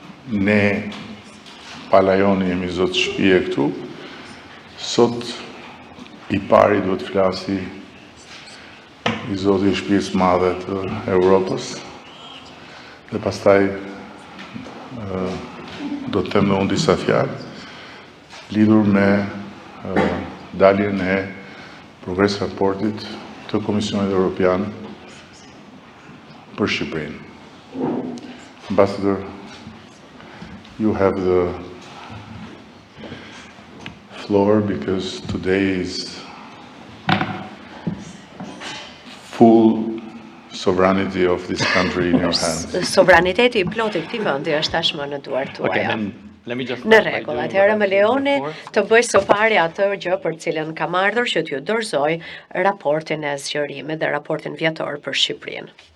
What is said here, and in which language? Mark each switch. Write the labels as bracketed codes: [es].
[sq] ne palajoni jemi zotë shtëpie këtu, sot i pari duhet flasi i zoti i shtëpisë madhe të Europës, dhe pastaj do të them unë disa fjalë lidhur me daljen e progres raportit të Komisionit Evropian për Shqipërinë. [en] Ambassador, you have the floor because today is full sovereignty of this country in your hands. [sq] Sovraniteti I plotë I këtij vendi është tashmë në duart tuaja. Në rregull, atëherë më lejoni të bëj së pari atë gjë për cilën kam ardhur që t'ju dorëzoj raportin e zgjerimit dhe raportin vjetor për Shqipërinë.